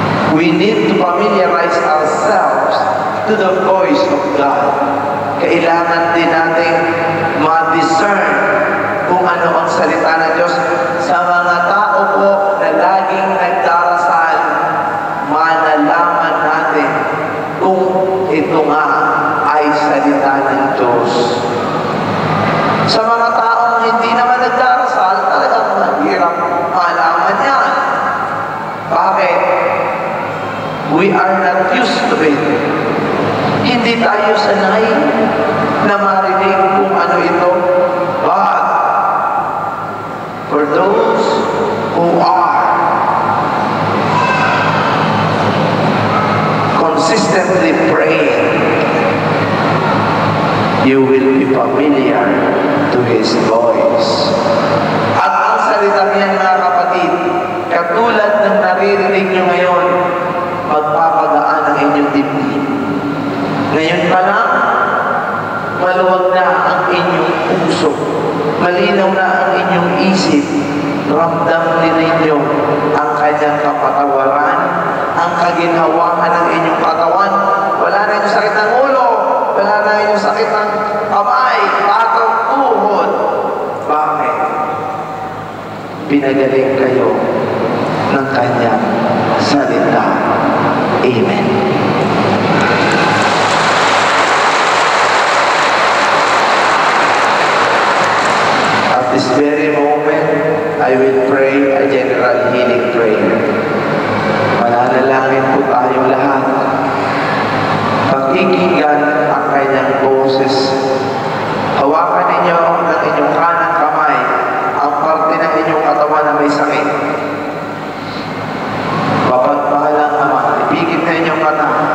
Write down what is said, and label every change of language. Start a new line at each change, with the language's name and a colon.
English: We need to familiarize ourselves to the voice of God.
Filipino: Kailangan din natin ma-discern kung ano ang salita ng Diyos. Sa mga tao po na laging nagdarasal, malalaman natin kung ito nga ay salita ng Diyos. Sa mga taong hindi naman nagdarasal, talagang mahirap malaman yan.
English: Bakit? We are not used to it.
Filipino: Hindi tayo sanay na marinig kung ano ito.
English: But for those who are consistently praying, you will be familiar to His voice.
Filipino: At ang salita niyan, mga kapatid, katulad ng naririnig nyo ngayon, magpapagaan ang inyong dibdib. Ngayon pa lang, maluwag na ang inyong puso. Malinaw na ang inyong isip. Ramdam din ninyo ang kanyang kapatawaran, ang kaginhawahan ng inyong katawan. Wala na inyong sakit ng ulo, wala na inyong sakit ng kamay, batok, tuhod. Bakit? Pinagaling kayo ng kanyang salita. Amen.
English: At this very moment, I will pray a general healing prayer.
Filipino: Mananalangin po tayong lahat. Pakikinggan ang kanyang boses. Hawakan ninyo ng inyong kanang kamay ang parte ng inyong katawan na may sakit. Mapagpahalang Ama, ipigit na inyong mata.